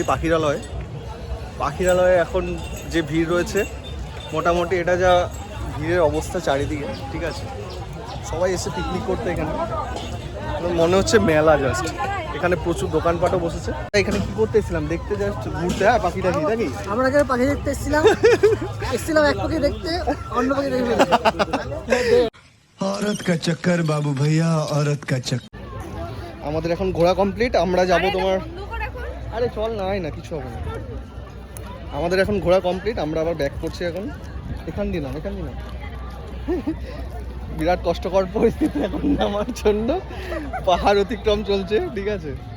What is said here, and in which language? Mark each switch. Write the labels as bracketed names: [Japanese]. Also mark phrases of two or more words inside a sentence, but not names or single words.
[Bangla] পাখিরালয়ে এখন যে ভিড় রয়েছে, মোটামুটি এটা যা ভিড়ের অবস্থা চারিদিকে, ঠিক আছে, সবাই এসে পিকনিক করতে এখানে, মনে হচ্ছে মেলা জাস্ট। এখানে প্রচুর দোকানপাটও বসেছে। এখানে কি করতে এসেছিলাম? দেখতে জাস্ট ঘুরতে, হ্যাঁ পাখি টাখি নাকি? আমরা এখানে পাখি দেখতে এসেছিলাম এক পাখি দেখতে, অন্য পাখি দেখতে। [Hindi] औरत का चक्कर बाबू भैया, औरत का चक्कर। [Bangla] আমাদের এখন ঘোরা কমপ্লিট, আমরা যাব তোমার, আরে চল না কিছু হবে না। আমাদের এখন ঘোরা কমপ্লিট, আমরা আবার ব্যাক করছি এখন। এখান দিয়ে না বিরাট কষ্টকর পরিস্থিতি এখন আমার জন্য, পাহাড় অতিক্রম চলছে, ঠিক আছে।